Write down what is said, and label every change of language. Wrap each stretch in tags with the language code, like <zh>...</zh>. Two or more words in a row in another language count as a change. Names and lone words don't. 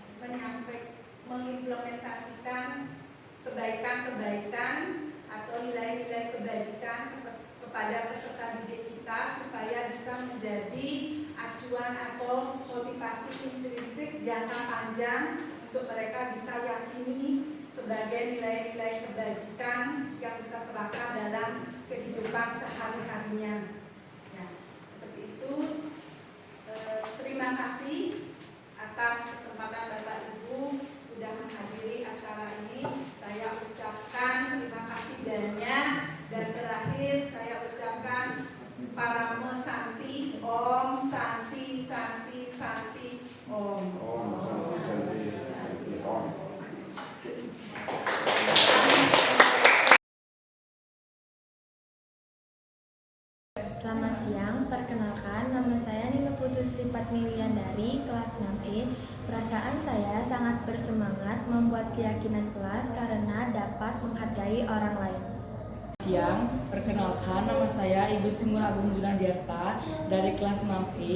<id>mengimplementasikan kebaikan-kebaikan atau nilai-nilai kebajikan kepada peserta didik kita supaya bisa menjadi acuan atau motivasi intrinsik jangka panjang untuk mereka bisa yakini sebagai nilai-nilai kebajikan yang bisa terapkan dalam kehidupan sehari-harinya. Ya, seperti itu. Terima kasih atas kesempatan Bapak Ibu sudah menghadiri acara ini. Saya ucapkan terima kasih banyak, dan terakhir saya ucapkan</id> <ban>Paramo Santi, Om Santi Santi Santi Om. Om Santi Santi Om.</ban> <id>Selamat siang, perkenalkan nama saya Nina Putus Lipat Miliandari, kelas 6E. Perasaan saya sangat bersemangat membuat keyakinan kelas karena dapat menghargai orang lain. Siang, perkenalkan nama saya Ibu Simul Agung Junadiarta dari kelas 6E.</id>